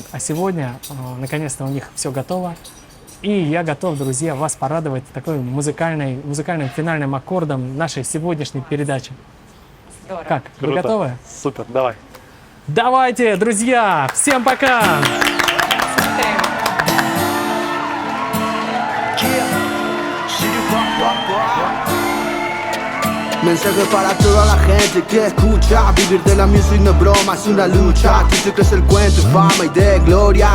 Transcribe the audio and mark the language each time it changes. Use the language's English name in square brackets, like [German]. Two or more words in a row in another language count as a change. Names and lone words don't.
[Russian] А сегодня, наконец-то, у них все готово. И я готов, друзья, вас порадовать такой музыкальным финальным аккордом нашей сегодняшней передачи. Здорово. Как? Вы Круто. готовы? Супер, давай. Давайте, друзья! Всем пока! [Spanish] Mensaje para toda la gente que escucha. Vivir de la music no es broma, es una lucha. Aquí se crece el cuento de fama y de gloria.